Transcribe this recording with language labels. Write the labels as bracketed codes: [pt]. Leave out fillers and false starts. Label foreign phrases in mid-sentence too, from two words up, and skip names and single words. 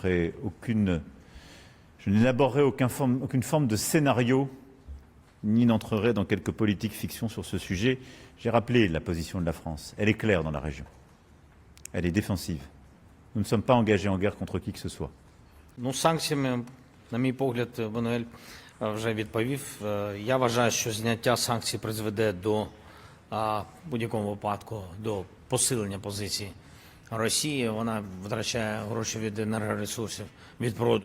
[fr] Je n'élaborerai aucune forme de scénario, ni n'entrerai dans quelques politiques fiction sur ce sujet. J'ai rappelé la position de la France. Elle est claire dans la région. Elle est défensive. Nous ne sommes pas engagés en guerre contre qui que ce soit. [uk] Санкціями, на мій погляд, Мануель вже відповів. Я вважаю, що зняття санкцій призведе до, в будь-якому випадку, до посилення позиції Росії. Вона втрачає гроші від енергоресурсів, від продажу.